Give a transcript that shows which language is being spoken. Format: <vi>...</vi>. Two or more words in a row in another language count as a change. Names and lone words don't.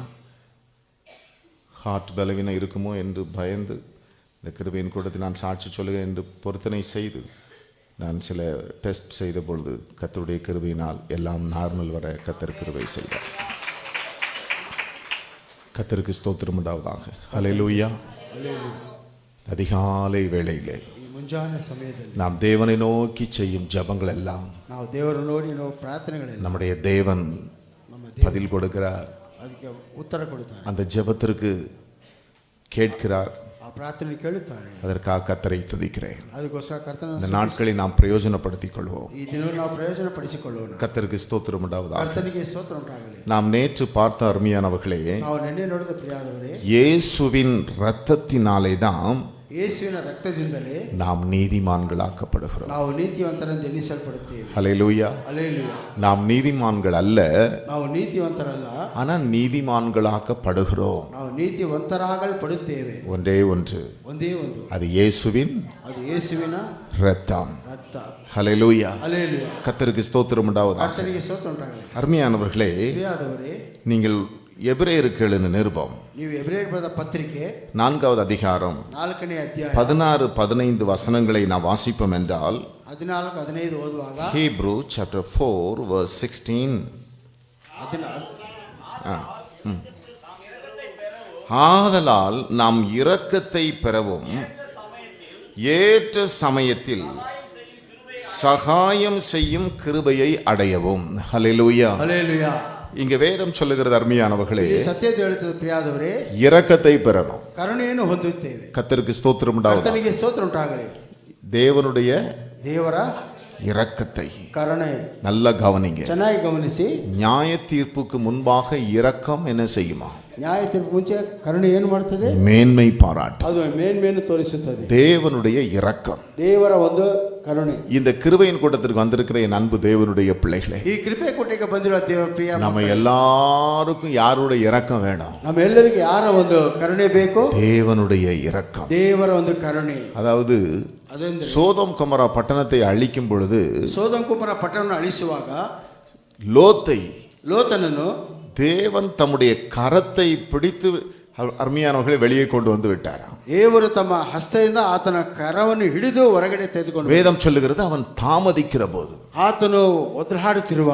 <ta>ஹார்ட் பலவீனம் இருக்குமோ என்று பயந்து இந்த கிருபையின் கூட்டத்தில் நான் சாட்சி சொல்லுகிறேன் என்று பொருத்தனை செய்து நான் சில டெஸ்ட் செய்த பொழுது கர்த்தருடைய கிருபையினால் எல்லாம் நார்மல் வர கர்த்தர் கிருபை செய்தார். கர்த்தருக்கு ஸ்தோத்திரம் உண்டாவதாக. ஹல்லேலூயா. அதிகாலை வேளையிலே</ta> <kn>ಮುಂಜಾನೆ ಸಮಯದಲ್ಲಿ</kn> <ta>நாம் தேவனை நோக்கி செய்யும் ஜெபங்கள் எல்லாம்</ta> <kn>ನಾವು ದೇವರ ನೋಡಿ ನಾವು ಪ್ರಾರ್ಥನೆಗಳೆಲ್ಲ</kn> <ta>நம்முடைய தேவன் பதில் கொடுக்கிறார்.</ta> <kn>ಅದಕ್ಕೆ ಉತ್ತರ ಕೊಡುತ್ತಾರೆ.</kn> <ta>அந்த ஜெபத்திற்கு கேட்கிறார்.</ta> <kn>ಆ ಪ್ರಾರ್ಥನೆ ಕೇಳುತ್ತಾರೆ.</kn> <ta>அதற்காக கர்த்தரை துதிக்கிறேன்.</ta> <kn>ಅದಕ್ಕೋಸ್ಕರ ಕರ್ತನ</kn> <ta>இந்த நாட்களை நாம் பிரயோஜனப்படுத்திக் கொள்வோம்.</ta> <kn>ಈ ದಿನ ನಾವು ಪ್ರಯೋಜನ ಪಡಿಸಿಕೊಳ್ಳೋಣ.</kn> <ta>கர்த்தருக்கு ஸ்தோத்திரம் உண்டாவதாக.</ta> <kn>ಕರ್ತನಿಗೆ ಸ್ತೋತ್ರ ಉಂಟಾಗಲಿ.</kn> <ta>நாம் நேற்று பார்த்த அருமையானவர்களே,</ta> <kn>ನಾವು ನಿನ್ನೆ ನೋಡಿದ ಪ್ರಿಯಾದವರೇ,</kn> <ta>இயேசுவின் இரத்தத்தினாலே தான்</ta> <kn>ಯೇಸುವಿನ ರಕ್ತದಿಂದಲೇ</kn> <ta>நாம் நீதிமான்களாக்கப்படுகிறோம்.</ta> <kn>ನಾವು ನೀತಿವಂತರೆಂದು ಎನ್ನಿಸಲ್ಪಡುತ್ತೇವೆ.</kn> <ta>ஹல்லேலூயா.</ta> <kn>ಹಲ್ಲೆಲೂಯಾ.</kn> <ta>நாம் நீதிமான்கள் அல்ல,</ta> <kn>ನಾವು ನೀತಿವಂತರಲ್ಲ,</kn> <ta>ஆனால் நீதிமான்களாக்கப்படுகிறோம்.</ta> <kn>ನಾವು ನೀತಿವಂತರಾಗಲ್ಪಡುತ್ತೇವೆ.</kn> <ta>ஒன்றே ஒன்று,</ta> <kn>ಒಂದೇ ಒಂದು,</kn> <ta>அது இயேசுவின்</ta> <kn>ಅದು ಯೇಸುವಿನ</kn> <ta>இரத்தம்.</ta> <kn>ರಕ್ತ.</kn> <ta>ஹல்லேலூயா.</ta> <kn>ಹಲ್ಲೆಲೂಯಾ.</kn> <ta>கர்த்தருக்கு ஸ்தோத்திரம் உண்டாவதாக.</ta> <kn>ಕರ್ತನಿಗೆ ಸ್ತೋತ್ರ ಉಂಟಾಗಲಿ.</kn> <ta>அருமையானவர்களே,</ta> <kn>ಪ್ರಿಯಾದವರೇ,</kn> <ta>நீங்கள் எபிரேயருக்கு எழுதின நிருபம்</ta> <kn>ನೀವು ಎಬ್ರಿಯರಿಗೆ ಬರೆದ ಪತ್ರಿಕೆ</kn> <ta>4வது அதிகாரம்</ta> <kn>4ನೇ ಅಧ್ಯಾಯ</kn> <ta>16-15 வசனங்களை நாம் வாசிப்போம் என்றால்</ta> <kn>14-15 ಓದುವಾಗ</kn> <en>Hebrew chapter 4 verse 16.</en> <ta>ஆதலால் நாம் இரக்கத்தை பெறவும் ஏற்ற சமயத்தில் சகாயம் செய்யும் கிருபையை அடையவும். ஹல்லேலூயா.</ta> <kn>ಹಲ್ಲೆಲೂಯಾ.</kn> <ta>இங்க வேதம் சொல்லுகிறது அருமையானவர்களே,</ta> <kn>ಈ ಸತ್ಯತೆ ಹೇಳುತ್ತದೆ ಪ್ರಿಯಾದವರೇ,</kn> <ta>இரக்கத்தை பெறணும்.</ta> <kn>ಕರುಣೆಯನ್ನು ಹೊಂದುತ್ತೇವೆ.</kn> <ta>கர்த்தருக்கு ஸ்தோத்திரம் உண்டாவதாக.</ta> <kn>ಕರ್ತನಿಗೆ ಸ್ತೋತ್ರ ಉಂಟಾಗಲಿ.</kn> <ta>தேவனுடைய</ta> <kn>ದೇವರ</kn> <ta>இரக்கத்தை</ta> <kn>ಕರುಣೆ</kn> <ta>நல்லா கவனிங்க.</ta> <kn>ಚೆನ್ನಾಗಿ ಗಮನಿಸಿ.</kn> <ta>நியாய தீர்ப்புக்கு முன்பாக இரக்கம் என்ன செய்யுமா?</ta> <kn>ನ್ಯಾಯ ತೀರ್ಪು ಮುಂಚೆ ಕರುಣೆ ಏನು ಮಾಡುತ್ತದೆ?</kn> <ta>மேன்மை பாராட்டு.</ta> <kn>ಅದು ಮೇನ್ಮೇನು ತೋರಿಸುತ್ತದೆ.</kn> <ta>தேவனுடைய இரக்கம்,</ta> <kn>ದೇವರ ಒಂದು ಕರುಣೆ.</kn> <ta>இந்த கிருபையின் கூட்டத்திற்கு வந்திருக்கிற என் அன்பு தேவனுடைய பிள்ளைகளே,</ta> <kn>ಈ ಕೃಪೆ ಕೊಟ್ಟಿಗೆ ಬಂದಿರುವ ದೇವರ ಪ್ರಿಯ</kn> <ta>நம்ம எல்லாருக்கும் யாருடைய இரக்கம் வேணும்?</ta> <kn>ನಮ್ಮೆಲ್ಲರಿಗೆ ಯಾರ ಒಂದು ಕರುಣೆ ಬೇಕು?</kn> <ta>தேவனுடைய இரக்கம்.</ta> <kn>ದೇವರ ಒಂದು ಕರುಣೆ.</kn> <ta>அதாவது</ta> <kn>ಅದೆಂದರೆ</kn> <ta>சோதோம் கொமோரா பட்டணத்தை அழிக்கும் பொழுது</ta> <kn>ಸೋದೋಮ್ ಕುಮಾರ ಪಟ್ಟಣವನ್ನು ಅಳಿಸುವಾಗ</kn> <ta>லோத்தை</ta> <kn>ಲೋತನನ್ನು</kn> <ta>தேவன் தம்முடைய கரத்தை பிடித்து அருமையானவர்களை வெளியே கொண்டு வந்து விட்டாராம்.</ta> <kn>ದೇವರು ತಮ್ಮ ಹಸ್ತದಿಂದ ಆತನ ಕರವನ್ನು ಹಿಡಿದು ಹೊರಗಡೆ ತೆಗೆದುಕೊಂಡು</kn> <ta>வேதம் சொல்லுகிறது அவன் தாமதிக்கிற போது</ta> <kn>ಆತನು ಒದ್ರಾಡುತ್ತಿರುವ</kn>